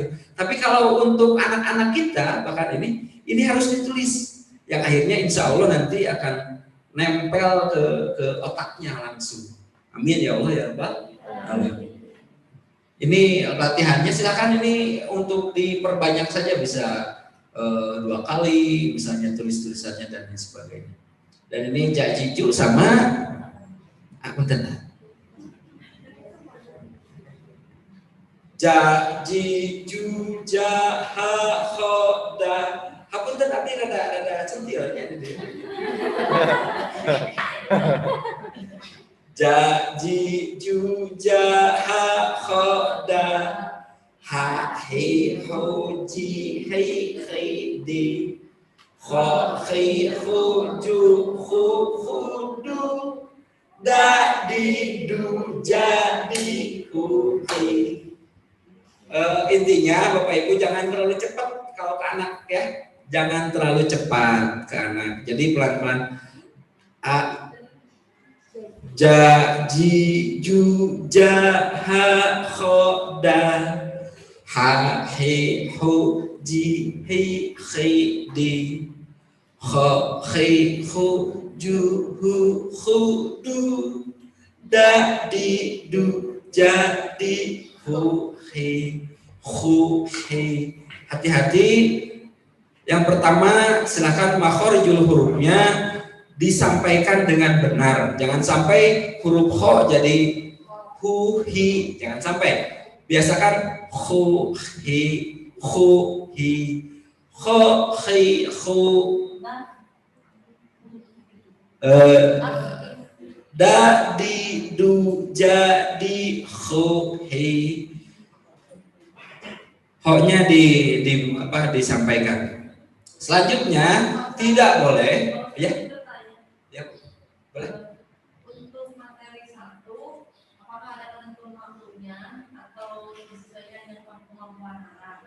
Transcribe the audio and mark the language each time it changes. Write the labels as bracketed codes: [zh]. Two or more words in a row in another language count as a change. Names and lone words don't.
[id] Tapi kalau untuk anak-anak kita bahkan ini harus ditulis, yang akhirnya [ar] insya Allah [id] nanti akan nempel ke otaknya langsung. [ar] Amin ya Allah ya Rabbal Alamin. [id] Ini latihannya silakan ini untuk diperbanyak saja, bisa 2 kali misalnya tulis-tulisannya dan lain sebagainya. Dan ini jajiju sama aku tenang. Jajiju jaha khoda. [su] Hapunten tapi rada centilnya ini. Jajiju jaha khoda. Ha hi ho ji hi khidi kho khi khu ju khu khudu da di du jadi hu hi. [id] Intinya Bapak Ibu jangan terlalu cepat kalau ke anak ya, jangan terlalu cepat ke anak. Jadi pelan-pelan. A ja ji ju ja ha kho da ha he ho ji he khi di kho khi khu ju hu khu du da di du jadi hu he khu he. Hati-hati. Yang pertama silakan [ar] makhorijul hurufnya [id] disampaikan dengan benar. Jangan sampai huruf kho jadi hu hi, jangan sampai. Biasakan khu hi khu hi kho khi khu da di du jadi khu hi. Ho-nya disampaikan. Selanjutnya tidak boleh ya. Ya, boleh. Untuk materi 1, apakah ada ketentuan waktunya atau disesuaikan dengan kemampuan anak?